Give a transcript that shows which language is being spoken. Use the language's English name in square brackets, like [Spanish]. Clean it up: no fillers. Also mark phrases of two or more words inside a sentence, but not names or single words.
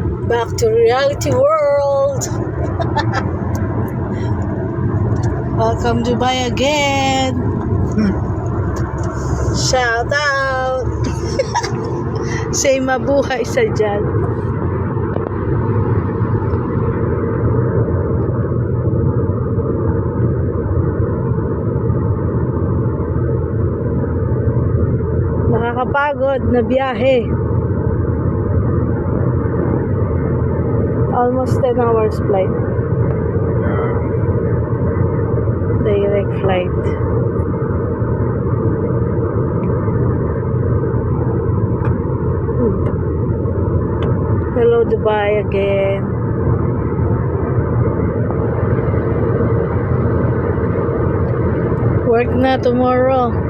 [English] Back to reality world. Welcome Dubai again. Shout out. Say [Filipino] mabuhay sa dyan. Nakakapagod na biyahe. [English] Almost 10 hours flight. Direct flight. Hello Dubai again. [Filipino] Work na tomorrow.